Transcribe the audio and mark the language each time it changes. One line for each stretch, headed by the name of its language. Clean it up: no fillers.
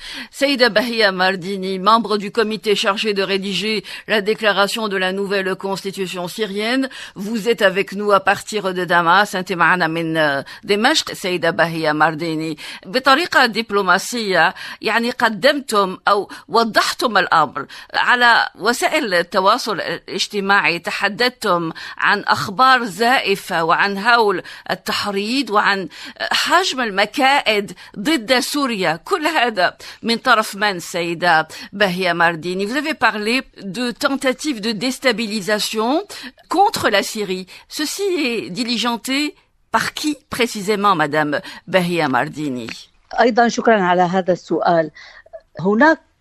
French: Saïda Bahia Mardini, membre du comité chargé de rédiger la déclaration de la nouvelle constitution syrienne, vous êtes avec nous à partir de Damas.
Arabic: انت معنا من دمشق سيدة بهية مارديني. بطريقة دبلوماسية يعني قدمتم أو وضحتم الأمر على وسائل التواصل الاجتماعي، تحدثتم عن أخبار زائفة وعن هول التحريض وعن حجم المكائد ضد سوريا. كل هذا من طرف من سيدة بهية مارديني.
French: Vous avez parlé de tentatives de déstabilisation contre la Syrie. Ceci est diligenté par qui précisément, Madame Bahia Mardini?
Arabic: أيضا شكرا على هذا السؤال. هناك